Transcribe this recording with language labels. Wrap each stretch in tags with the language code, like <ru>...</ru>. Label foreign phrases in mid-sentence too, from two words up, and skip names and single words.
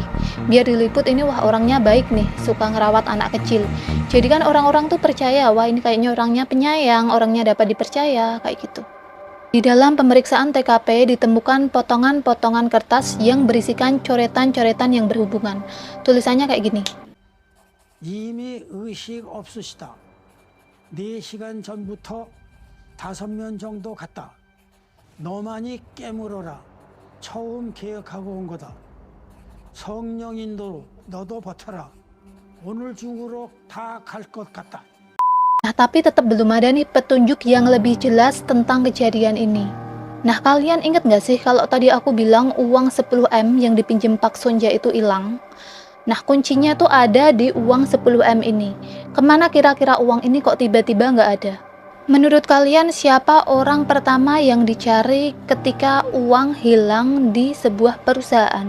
<id>Biar diliput ini wah orangnya baik nih, suka ngerawat anak kecil. Jadi kan orang-orang tuh percaya wah ini kayaknya orangnya penyayang, orangnya dapat dipercaya kayak gitu. Di dalam pemeriksaan TKP ditemukan potongan-potongan kertas yang berisikan coretan-coretan yang berhubungan. Tulisannya kayak gini.</id> <ko>이미 의식 없으시다. 4시간 전부터 5명 정도 갔다. 너만이 깨물어라. 처음 계획하고 온 거다. 성령 인도로 너도 버텨라. 오늘 중으로 다 갈 것 같다.</ko> <id>Nah, tapi tetap belum ada nih petunjuk yang lebih jelas tentang kejadian ini. Nah, kalian ingat nggak sih kalau tadi aku bilang uang 10M yang dipinjam Pak Sunja itu hilang? Nah, kuncinya tuh ada di uang 10M ini. Kemana kira-kira uang ini kok tiba-tiba nggak ada? Menurut kalian siapa orang pertama yang dicari ketika uang hilang di sebuah perusahaan?</id>